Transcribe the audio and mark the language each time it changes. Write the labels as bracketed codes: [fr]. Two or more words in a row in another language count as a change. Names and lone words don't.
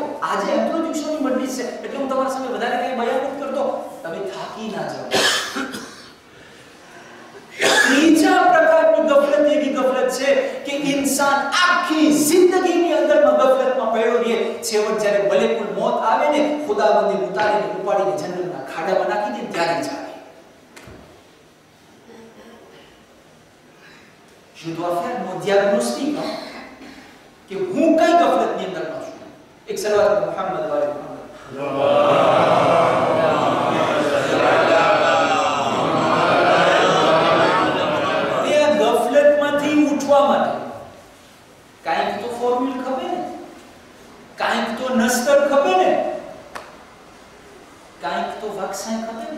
[gu] આજે ઇન્ટ્રોડક્શનની મજલિસ છે એટલે હું તમારા સામે વધારે કઈ બયાન નથી કરતો, તમે થાકી ના જાઓ. ત્રીજા પ્રકારની ગફલત એવી ગફલત છે કે ઇન્સાન આખી જિંદગીની અંદરમાં ગફલતમાં પડ્યો રહે. છેવટ જ્યારે [ar] ملك الموت [gu] આવે ને, ખુદાબંદી ઉતારીને ઉપાડીને જન્નતના ખાડામાં નાખી દે ત્યારે જાગે. [fr] Je dois faire mon diagnostic [gu] કે હું કઈ ગફલતની અંદરમાં છું. એક સલાવત મુહમ્મદ વાલે મુહમ્મદ. કાંઈક તો ફોર્મ્યુલ ખપે ને, કાંઈક તો નસ્તર ખપે ને, કાંઈક તો વાક્સાય ખપે ને.